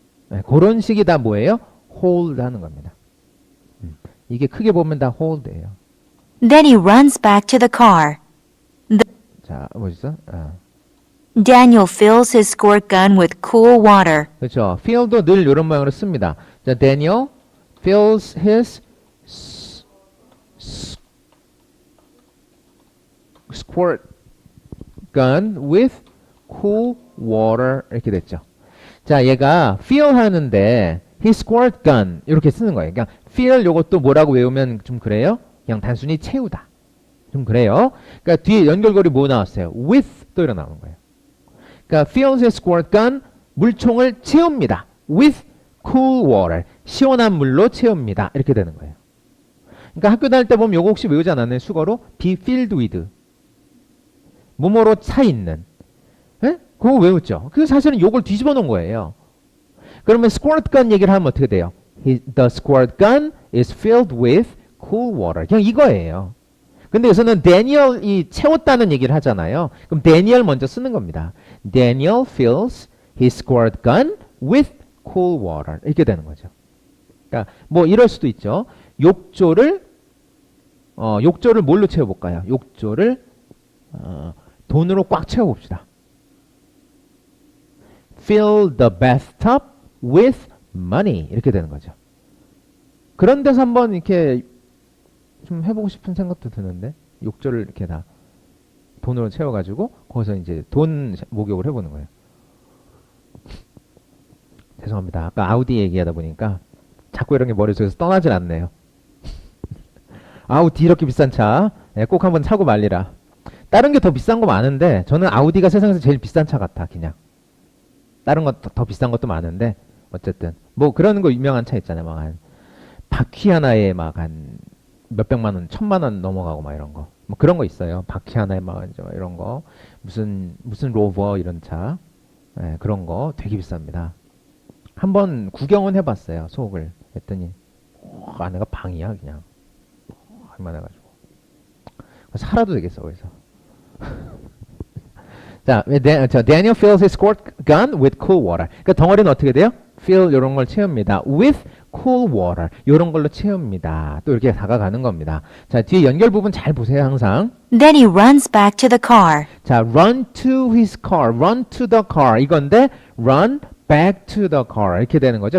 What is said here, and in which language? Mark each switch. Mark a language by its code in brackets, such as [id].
[ko] 네, 그런 식이 다 뭐예요? hold 하는 겁니다. 이게 크게 보면 다 hold예요. [en] Then he runs back to the car. [ko] 자, 뭐죠? [en] Daniel fills his squirt gun with cool water. [ko] 그렇죠. fill도 늘 이런 모양으로 씁니다. [en] 자, Daniel fills his squirt gun with cool water [ko] 이렇게 됐죠. 자, 얘가 fill 하는데 [en] his squirt gun [ko] 이렇게 쓰는 거예요. 그냥 fill 요것도 뭐라고 외우면 좀 그래요? 그냥 단순히 채우다. 좀 그래요. 그러니까 뒤에 연결고리 뭐 나왔어요? with 또 이런 나오는 거예요. 그러니까 [en] fills his squirt gun [ko] 물총을 채웁니다. [en] with cool water [ko] 시원한 물로 채웁니다. 이렇게 되는 거예요. 그러니까 학교 다닐 때 보면 요거 혹시 외우지 않았나요? 수거로 [en] be filled with [ko] 뭐뭐로 차 있는. 에? 그거 외웠죠. 그 사실은 요걸 뒤집어 놓은 거예요. 그러면 squirt gun 얘기를 하면 어떻게 돼요? [en] The squirt gun is filled with cool water. [ko] 그냥 이거예요. 근데 여기서는 Daniel이 채웠다는 얘기를 하잖아요. 그럼 Daniel 먼저 쓰는 겁니다. [en] Daniel fills his squirt gun with cool water [ko] 이렇게 되는 거죠. 그러니까 뭐 이럴 수도 있죠. 욕조를 뭘로 채워볼까요? 욕조를 돈으로 꽉 채워봅시다. [en] Fill the bathtub with money [ko] 이렇게 되는 거죠. 그런 데서 한번 이렇게 좀 해보고 싶은 생각도 드는데 욕조를 이렇게 다 돈으로 채워가지고 거기서 이제 돈 목욕을 해보는 거예요. 죄송합니다. 아까 아우디 얘기하다 보니까 자꾸 이런 게 머릿속에서 떠나질 않네요. 아우디 이렇게 비싼 차, 꼭 한번 사고 말리라. 다른 게 더 비싼 거 많은데 저는 아우디가 세상에서 제일 비싼 차 같아. 그냥 다른 거 더 비싼 것도 많은데 어쨌든 뭐 그런 거 유명한 차 있잖아요. 막 한 바퀴 하나에 막 한 몇백만 원, 1,000만 원 넘어가고 막 이런 거. 뭐 그런 거 있어요. 바퀴 하나에 막 이런 거 무슨 로버 이런 차, 그런 거 되게 비쌉니다. 한번 구경은 해봤어요. 속을 했더니 안에가 방이야 그냥. 할만해가지고 살아도 되겠어 거기서. [en] 자, Daniel fills his squirt gun with cool water. [ko] 그러니까 덩어리는 어떻게 돼요? fill 이런 걸 채웁니다. [en] with cool water [ko] 이런 걸로 채웁니다. 또 이렇게 다가가는 겁니다. 자, 뒤에 연결 부분 잘 보세요 항상. [en] Then he runs back to the car. 자, run to his car, run to the car [ko] 이건데 [en] run back to the car [ko] 이렇게 되는 거죠.